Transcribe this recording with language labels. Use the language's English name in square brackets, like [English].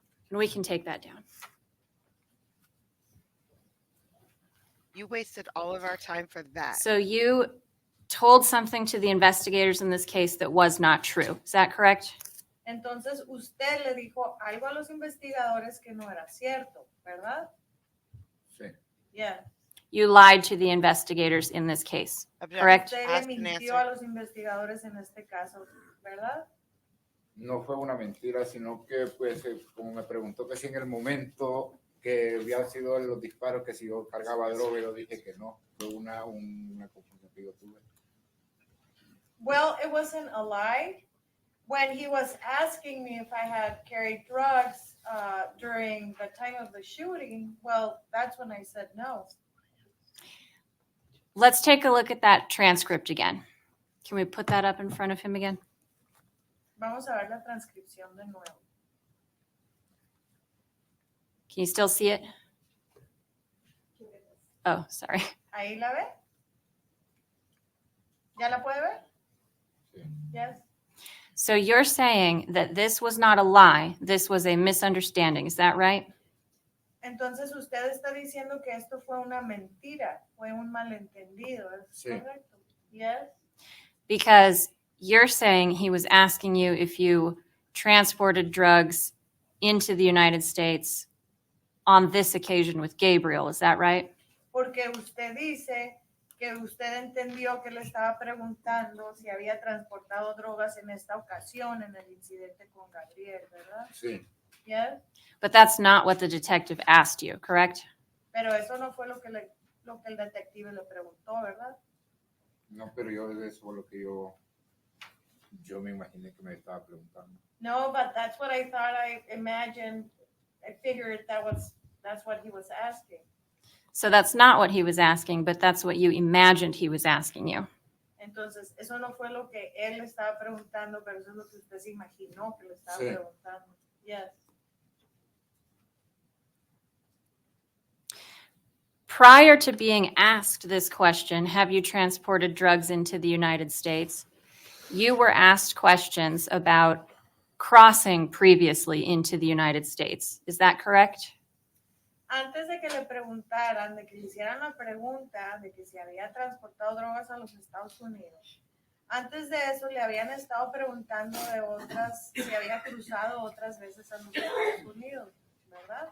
[English] And we can take that down. You wasted all of our time for that. So you told something to the investigators in this case that was not true. Is that correct? [Spanish] Entonces usted le dijo algo a los investigadores que no era cierto, ¿verdad? Sí. [English] Yeah. You lied to the investigators in this case, Objection. correct? [Spanish] Usted le [English] Asked and [Spanish] mintió [English] answered. [Spanish] a los investigadores en este caso, ¿verdad? No fue una mentira, sino que, pues, como me preguntó que si en el momento que había sido los disparos, que si yo cargaba droga, yo dije que no. Fue una confusión que yo tuve. [English] Well, it wasn't a lie. When he was asking me if I had carried drugs during the time of the shooting, well, that's when I said no. Let's take a look at that transcript again. Can we put that up in front of him again? [Spanish] Vamos a ver la transcripción de nuevo. [English] Can you still see it? Oh, sorry. [Spanish] ¿Ahí la ve? ¿Ya la puede ver? Sí. [English] Yes. So you're saying that this was not a lie, this was a misunderstanding, is that right? [Spanish] Entonces usted está diciendo que esto fue una mentira, fue un malentendido, ¿es Sí. correcto? [English] Yes. Because you're saying he was asking you if you transported drugs into the United States on this occasion with Gabriel, is that right? [Spanish] Porque usted dice que usted entendió que le estaba preguntando si había transportado drogas en esta ocasión en el incidente con Gabriel, ¿verdad? Sí. [English] Yes. But that's not what the detective asked you, correct? [Spanish] Pero eso no fue lo que el detective le preguntó, ¿verdad? No, pero yo eso fue lo que yo me imaginé que me estaba preguntando. [English] No, but that's what I thought. I imagined. I figured that's what he was asking. So that's not what he was asking, but that's what you imagined he was asking you. [Spanish] Entonces, eso no fue lo que él le estaba preguntando, pero eso es lo que usted se imaginó que le estaba Sí. preguntando. [English] Yes. Prior to being asked this question, have you transported drugs into the United States? You were asked questions about crossing previously into the United States. Is that correct? [Spanish] Antes de que le preguntaran, de que le hicieran la pregunta de que si había transportado drogas a los Estados Unidos, antes de eso le habían estado preguntando de otras, si había cruzado otras veces a los Estados Unidos, ¿verdad?